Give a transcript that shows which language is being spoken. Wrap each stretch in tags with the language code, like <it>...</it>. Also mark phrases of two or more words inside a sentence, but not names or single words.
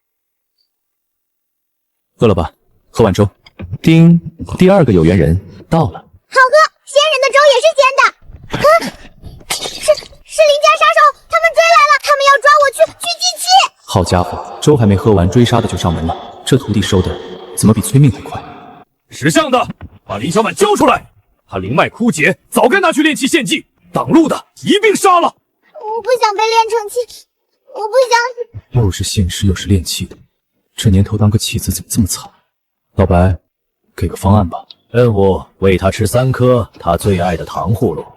<zh>餓了吧？喝碗粥。丁，第2個有緣人到了。好喝，仙人的粥也是仙的。是林家殺手，他們追來了，他們要抓我去祭器。好家伙，粥還沒喝完，追殺的就上門了。這徒弟收的怎麼比催命還快？識相的，把林小滿交出來！他靈脈枯竭，早該拿去煉器獻祭，擋路的一併殺了。我不想被煉成器，我不想。又是獻屍又是煉器的，這年頭當個棄子怎麼這麼慘？老白，給個方案吧。任務：餵他吃3顆他最愛的糖葫蘆。</zh>